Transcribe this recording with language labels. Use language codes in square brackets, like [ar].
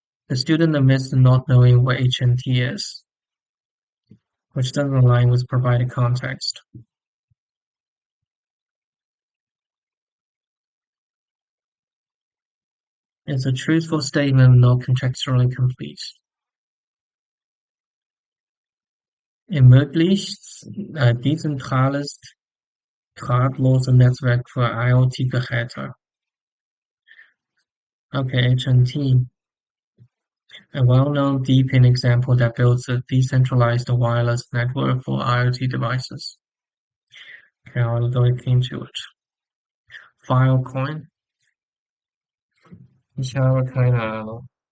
[en] The student admits to not knowing what HNT is, which doesn't align with provided context. It's a truthful statement, not contextually complete. [de] Ermöglicht dezentrales, drahtlose Netzwerk für IoT-Geräte. [en] Okay, HNT. A well-known DeepIn example that builds a decentralized wireless network for IoT devices. Okay, I'll look into it. Filecoin. [de] Ich habe keine Ahnung.